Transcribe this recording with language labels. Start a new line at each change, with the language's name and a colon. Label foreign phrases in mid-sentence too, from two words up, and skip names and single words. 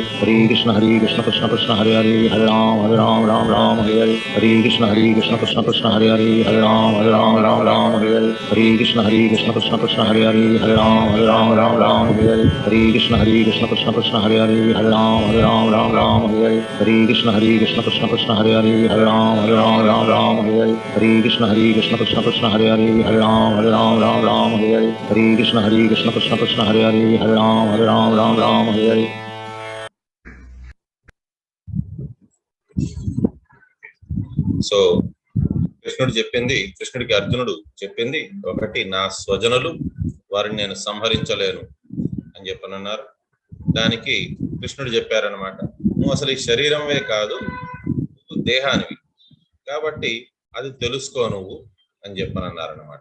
Telugu: Hare Krishna Krishna Krishna Hare Hare Hare Ram Ram Hare Hare Hare Krishna Krishna Krishna Hare Hare Hare Ram Ram Hare Hare Hare Krishna Krishna Krishna Hare Hare Hare Ram Ram Hare Hare Hare Krishna Krishna Krishna Hare Hare Hare Ram Ram Hare Hare Hare Krishna Krishna Krishna Hare Hare Hare Ram Ram Hare Hare Hare Krishna Krishna Krishna Hare Hare Hare Ram Ram Hare Hare Hare Krishna Krishna Krishna Hare Hare Hare Ram Ram Hare Hare. సో కృష్ణుడికి అర్జునుడు చెప్పింది ఒకటి, నా స్వజనులు, వారిని నేను సంహరించలేను అని చెప్పనన్నారు. దానికి కృష్ణుడు చెప్పారనమాట, నువ్వు అసలు ఈ శరీరమే కాదు, నువ్వు దేహానివి, కాబట్టి అది తెలుసుకో నువ్వు అని చెప్పనన్నారనమాట.